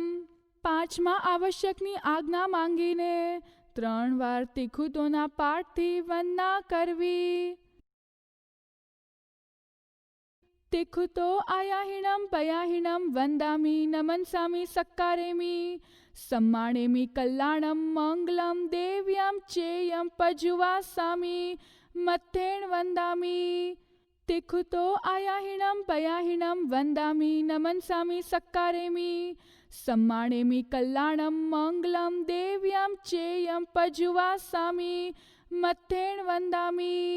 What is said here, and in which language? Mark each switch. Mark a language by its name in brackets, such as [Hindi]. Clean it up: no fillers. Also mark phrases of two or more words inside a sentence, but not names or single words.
[Gujarati] પાંચમા આવશ્યકની આજ્ઞા માંગીને 3 વાર તિખુતોના પાઠથી વંદના કરવી. [Prakrit languages] તિખુતો આયાહિણમ પયાહિણમ વંદામિ નમનસામિ સક્કારેમિ सम्मानेमि कल्याणं मंगलं देव्यं चेयं पजुवासामि मत्थेन वन्दामि. तिखुतो आयाहिणं पयाहिणं वन्दामि नमनसामि सक्कारेमि सम्मानेमि कल्याणं मंगलं देव्यं चेयं पजुवासामि मत्थेन वन्दामि.